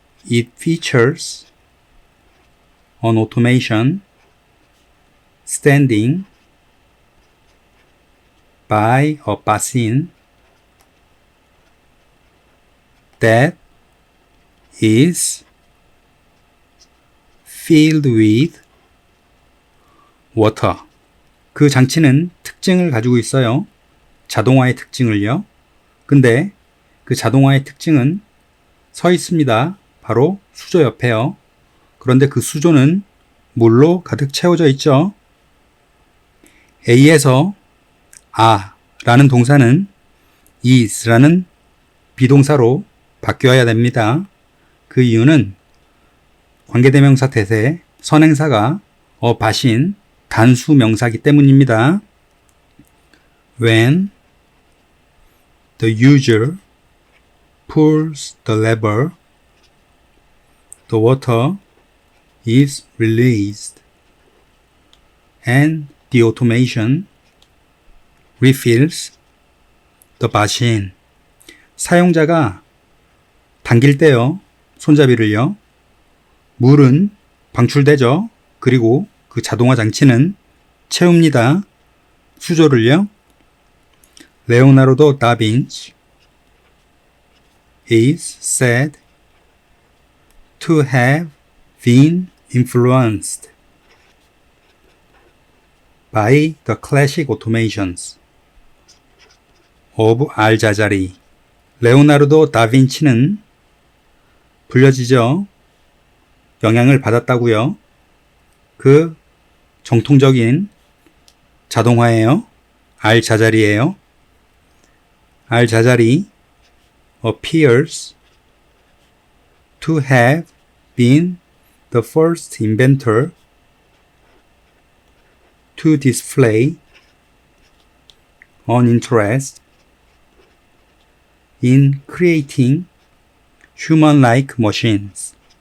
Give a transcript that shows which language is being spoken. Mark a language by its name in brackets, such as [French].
[English] It features an automation standing by a basin that is filled with water. [Korean] 그 장치는 특징을 가지고 있어요. 자동화의 특징을요. 근데 그 자동화의 특징은 서 있습니다. 바로 수조 옆에요. 그런데 그 수조는 물로 가득 채워져 있죠. A에서 라는 동사는 is라는 비동사로 바뀌어야 됩니다. 그 이유는 관계대명사 대세 선행사가 바신 단수 명사이기 때문입니다. [English] When the user pulls the lever, the water is released and the automation refills the basin. [Korean] 사용자가 당길 때요, 손잡이를요, 물은 방출되죠. 그리고 그 자동화 장치는 채웁니다. 수조를요. [English] 레오나르도 다빈치 is said to have been influenced by the classic automations of 알자자리. [Korean] 레오나르도 다빈치는 불려지죠. 영향을 받았다고요. 그 정통적인 자동화예요. 알자자리예요. [English] 알자자리 appears to have been the first inventor to display an interest in creating human-like machines